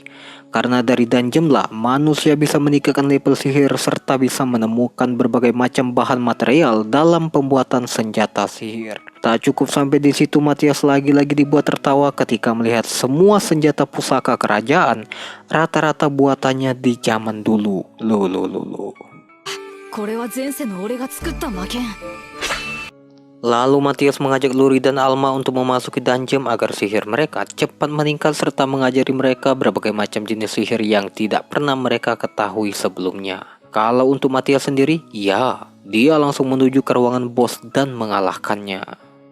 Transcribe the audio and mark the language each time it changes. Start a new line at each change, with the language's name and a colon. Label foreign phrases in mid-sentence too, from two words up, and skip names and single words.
Indonesian: Karena dari dungeon lah manusia bisa meningkatkan level sihir serta bisa menemukan berbagai macam bahan material dalam pembuatan senjata sihir. Tak cukup sampai di situ, Matias lagi-lagi dibuat tertawa ketika melihat semua senjata pusaka kerajaan rata-rata buatannya di zaman dulu. Loh.
Japanese: これは前世の俺が作った魔剣。
Indonesian: Lalu Matias mengajak Luri dan Alma untuk memasuki dungeon agar sihir mereka cepat meningkat serta mengajari mereka berbagai macam jenis sihir yang tidak pernah mereka ketahui sebelumnya. Kalau untuk Matias sendiri, ya, dia langsung menuju ke ruangan bos dan mengalahkannya.